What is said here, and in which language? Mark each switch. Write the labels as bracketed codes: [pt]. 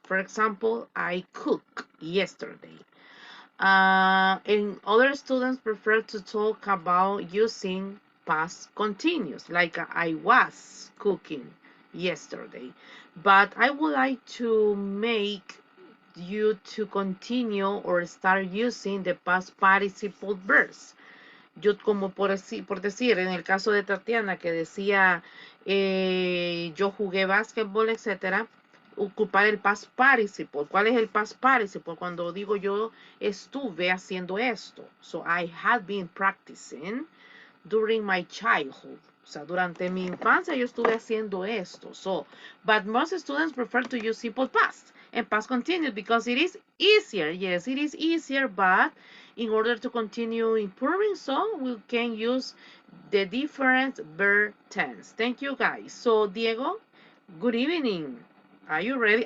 [en] For example, I cooked yesterday. And other students prefer to talk about using past continuous, like I was cooking yesterday. But I would like to make you to continue or start using the past participle verbs. [es] Yo como por decir, en el caso de Tatiana que decía yo jugué básquetbol, etcétera, ocupar el past participle. ¿Cuál es el past participle? Cuando digo yo estuve haciendo esto. [en] So I had been practicing during my childhood. [es] O sea, durante mi infancia yo estuve haciendo esto. [en] So, but most students prefer to use simple past and past continuous because it is easier. Yes, it is easier, but in order to continue improving, so we can use the different verb tense. Thank you, guys. So, Diego, good evening. Are you ready?